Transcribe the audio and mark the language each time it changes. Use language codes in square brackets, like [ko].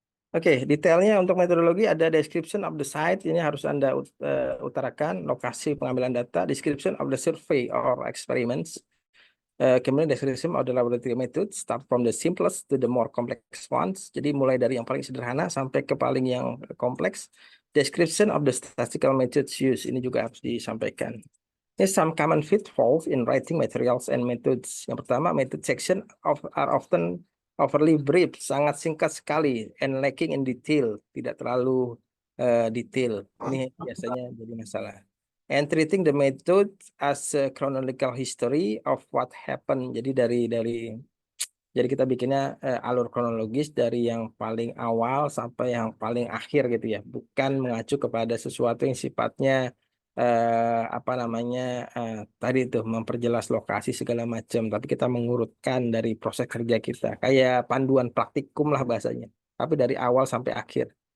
[id] Oke, detailnya untuk metodologi ada [en] description of the site, [id] ini harus Anda utarakan, lokasi pengambilan data, [en] description of the survey or experiments, [id] kemudian [en] description of the laboratory methods, start from the simplest to the more complex ones. [id] Jadi mulai dari yang paling sederhana sampai ke paling yang kompleks. [en] Description of the statistical methods used, [id] ini juga harus disampaikan. Ini [en] some common pitfalls in writing materials and methods. [id] Yang pertama, [en] method section are often overly brief, [id] sangat singkat sekali, [en] and lacking in detail, [id] tidak terlalu detail. Ini biasanya jadi masalah. [en] And treating the method as a chronological history of what happened. [id] Jadi kita bikinnya alur kronologis dari yang paling awal sampai yang paling akhir gitu ya, bukan mengacu kepada sesuatu yang sifatnya apa namanya tadi itu memperjelas lokasi segala macam, tapi kita mengurutkan dari proses kerja kita, kayak panduan praktikum lah bahasanya, tapi dari awal sampai akhir.